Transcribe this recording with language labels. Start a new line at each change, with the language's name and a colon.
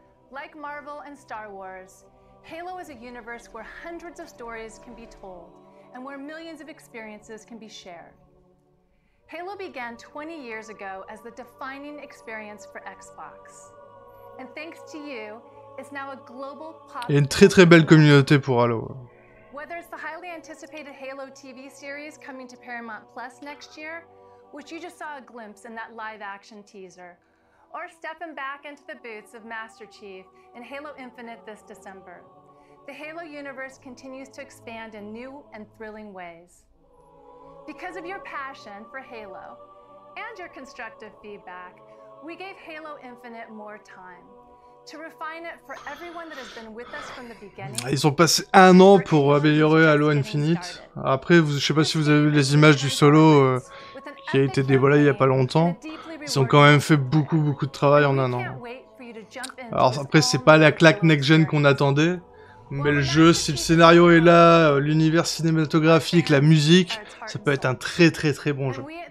English: Like Marvel and Star Wars, Halo is a universe where hundreds of stories can be told and where millions of experiences can be shared. Halo began 20 years ago as the defining experience for Xbox. And thanks to you, it's now a global pop.
French: Il y a une très belle communauté pour Halo.
English: Whether it's the highly anticipated Halo TV series coming to Paramount Plus next year, which you just saw a glimpse in that live-action teaser, or stepping back into the boots of Master Chief in Halo Infinite this December, the Halo universe continues to expand in new and thrilling ways. Because of your passion for Halo and your constructive feedback, we gave Halo Infinite more time. To refine it for everyone that has been with us from the beginning.
French: Ils ont passé 1 an pour améliorer Halo Infinite. Après, je sais pas si vous avez vu les images du solo qui a été dévoilé il y a pas longtemps. Ils ont quand même fait beaucoup de travail en 1 an. Alors après, c'est pas la claque next-gen qu'on attendait, mais le jeu, si le scénario est là, l'univers cinématographique, la musique, ça peut être un très bon jeu.